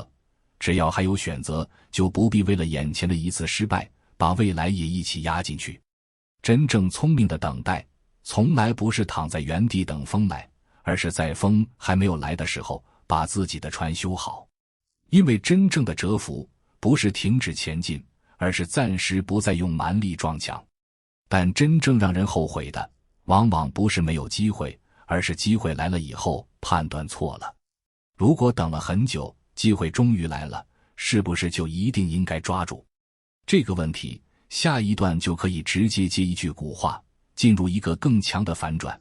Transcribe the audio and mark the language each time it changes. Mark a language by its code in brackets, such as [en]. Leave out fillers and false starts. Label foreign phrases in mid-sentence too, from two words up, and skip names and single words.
[zh] 只要還有選擇，就不必為了眼前的一次失敗，把未来也一起壓進去。真正聰明的等待，從來不是躺在原地等風來，而是在風還沒有來的時候，把自己的船修好。因為真正的蟄伏，不是停止前進，而是暫時不再用蠻力撞牆。但真正讓人後悔的，往往不是沒有機會，而是機會来了以後判斷錯了。如果等了很久，機會終於來了，是不是就一定應該抓住？這個問題，下一段就可以直接接一句古話， 進入一個更強的反轉。